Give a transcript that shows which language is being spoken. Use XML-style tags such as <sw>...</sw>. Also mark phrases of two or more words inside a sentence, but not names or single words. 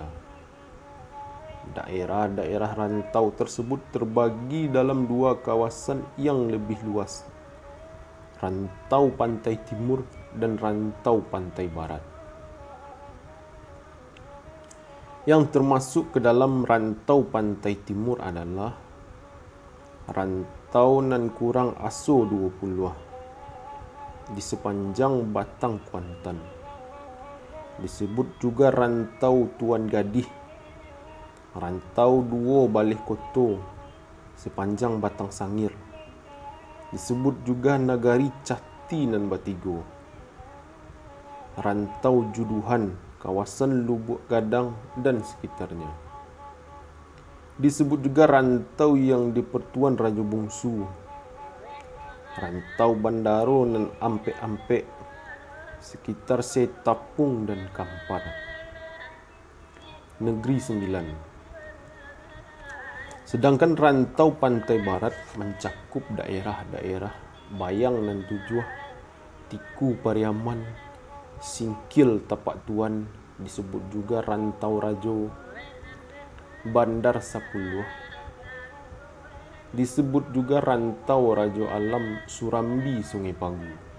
<id>Daerah-daerah rantau tersebut terbagi dalam dua kawasan yang lebih luas. rantau pantai timur, dan rantau pantai barat. Yang termasuk ke dalam rantau pantai timur adalah rantau nan kurang aso 20 di sepanjang batang Kuantan. Disebut juga rantau Tuan Gadih, rantau Duo Baleh Koto sepanjang batang Sangir. Disebut juga Nagari Cati nan Batigo, rantau Juduhan kawasan Lubuk Gadang dan sekitarnya. Disebut juga rantau yang di Pertuan Raja Bungsu, rantau Bandaro dan Ampek-Ampek sekitar Setapung dan Kampar. Negeri Sembilan. Sedangkan rantau pantai barat mencakup daerah-daerah Bayang dan Tujuh, Tiku Pariaman, Singkil Tapak Tuan, disebut juga rantau Rajo, Bandar Sapuluh, disebut juga rantau Rajo Alam Surambi Sungai Pagu.</id>